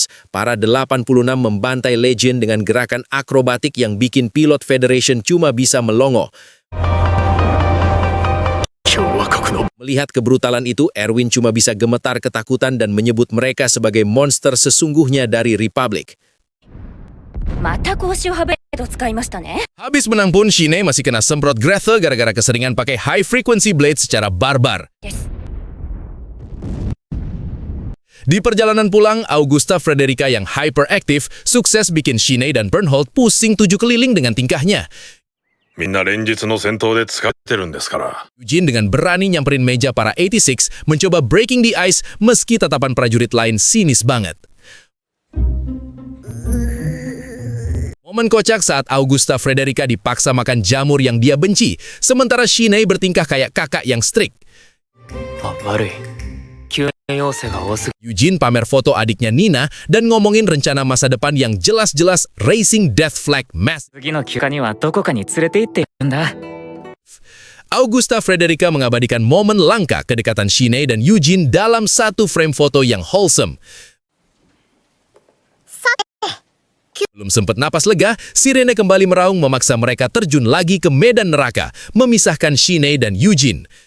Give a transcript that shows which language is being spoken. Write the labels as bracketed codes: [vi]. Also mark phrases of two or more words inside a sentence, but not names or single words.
[id] Para 86 membantai Legion dengan gerakan akrobatik yang bikin pilot Federation cuma bisa melongo. Melihat kebrutalan itu, Erwin cuma bisa gemetar ketakutan dan menyebut mereka sebagai monster sesungguhnya dari Republic. [ja] また格子をはべと使いましたね。 [id] Habis menang pun, Shine masih kena semprot Gretel gara-gara keseringan pakai [en] high frequency blade [id] secara barbar. [ja] です。 [id] Di perjalanan pulang, Augusta Frederica yang hyperactive sukses bikin Shine dan Bernhold pusing 7 keliling dengan tingkahnya. [ja] みんな連日の戦闘で使ってるんですから。 [id] Eugene dengan berani nyamperin meja para 86 mencoba [en] breaking the ice [id] meski tatapan prajurit lain sinis banget. Momen kocak saat Augusta Frederica dipaksa makan jamur yang dia benci, sementara Shine bertingkah kayak kakak yang strict. [ja] あ、悪い。救援要請が多すぎ。 [id] Eugene pamer foto adiknya Nina dan ngomongin rencana masa depan yang jelas-jelas [en] Racing Death Flag Mass. [ja] 次の休暇にはどこかに連れて行ってるんだ。 [id] Augusta Frederica mengabadikan momen langka kedekatan Shine dan Eugene dalam satu frame foto yang wholesome. Belum sempat napas lega, sirene kembali meraung memaksa mereka terjun lagi ke medan neraka, memisahkan Shine dan Eugene.